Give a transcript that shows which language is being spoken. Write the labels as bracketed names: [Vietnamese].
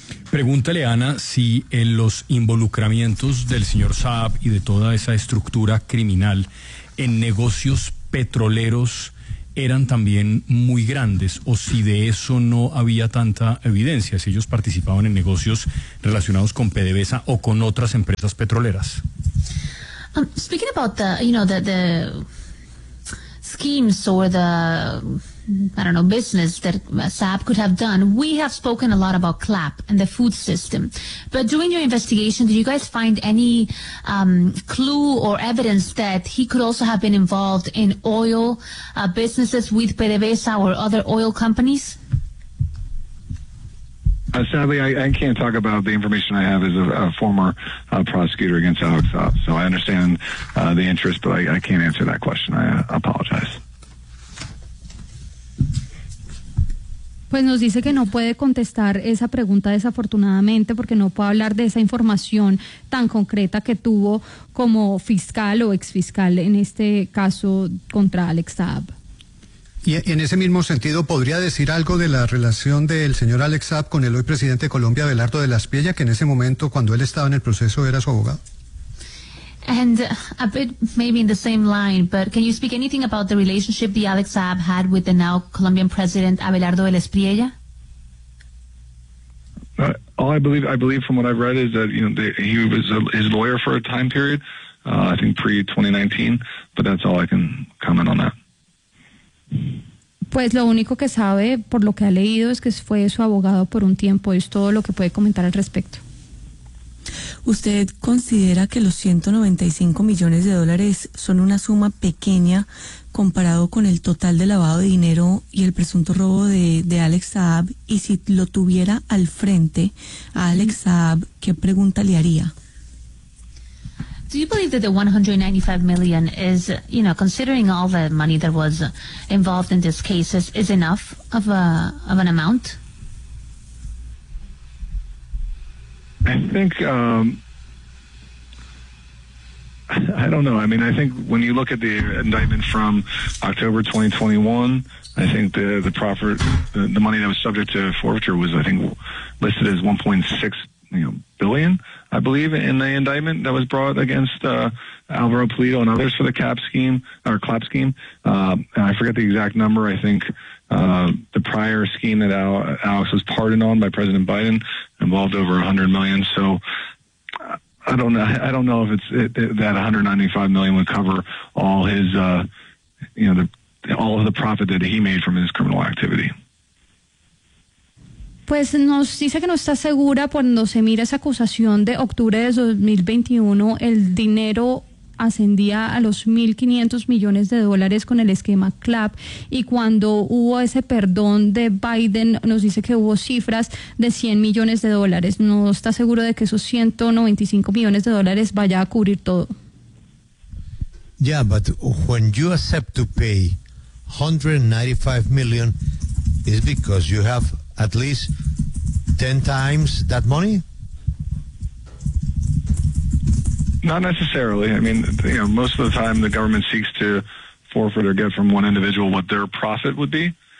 [Spanish] Pregúntale, Ana, si en los involucramientos del señor Saab y de toda esa estructura criminal en negocios petroleros eran también muy grandes, o si de eso no había tanta evidencia, si ellos participaban en negocios relacionados con PDVSA o con otras empresas petroleras. [English] Speaking about the, you know, the schemes or the, I don't know, business that Saab could have done, we have spoken a lot about CLAP and the food system. But during your investigation, did you guys find any clue or evidence that he could also have been involved in oil businesses with PDVSA or other oil companies? Sadly, I can't talk about the information I have as a former prosecutor against Alex Saab. So I understand the interest, but I can't answer that question. I apologize. [Spanish] Pues nos dice que no puede contestar esa pregunta desafortunadamente porque no puede hablar de esa información tan concreta que tuvo como fiscal o exfiscal en este caso contra Alex Saab. Y en ese mismo sentido, ¿podría decir algo de la relación del señor Alex Saab con el hoy presidente de Colombia, Abelardo de la Espiella, que en ese momento, cuando él estaba en el proceso, era su abogado? [English] And a bit maybe in the same line, but can you speak anything about the relationship the Alex Saab had with the now Colombian president Abelardo de la Espriella? I believe from what I've read is that, you know, he was his lawyer for a time period, I think pre-2019, but that's all I can comment on that. [Spanish] Pues lo único que sabe por lo que ha leído es que fue su abogado por un tiempo, es todo lo que puede comentar al respecto. ¿Usted considera que los 195 millones de dólares son una suma pequeña comparado con el total de lavado de dinero y el presunto robo de Alex Saab? Y si lo tuviera al frente a Alex Saab, ¿qué pregunta le haría? [English] Do you believe that the 195 million is, you know, considering all the money that was involved in this case, is enough of an amount? I think, I don't know. I mean, I think when you look at the indictment from October 2021, I think the proffer, the money that was subject to forfeiture was, I think, listed as 1.6 billion, I believe, in the indictment that was brought against Alvaro Pulido and others for the CAP scheme, or CLAP scheme. And I forget the exact number. I think the prior scheme that Alex was pardoned on by President Biden involved over 100 million. So I don't know. I don't know if that 195 million would cover all his, all of the profit that he made from his criminal activity. [Spanish] Pues nos dice que no está segura cuando se mira esa acusación de octubre de 2021, el dinero ascendía a los 1.500 millones de dólares con el esquema CLAP, y cuando hubo ese perdón de Biden nos dice que hubo cifras de 100 millones de dólares. No está seguro de que esos 195 millones de dólares vaya a cubrir todo. [English] Yeah, but when you accept to pay 195 million is because you have at least 10 times that money? Not necessarily. I mean, you know, most of the time the government seeks to forfeit or get from one individual what their profit would be.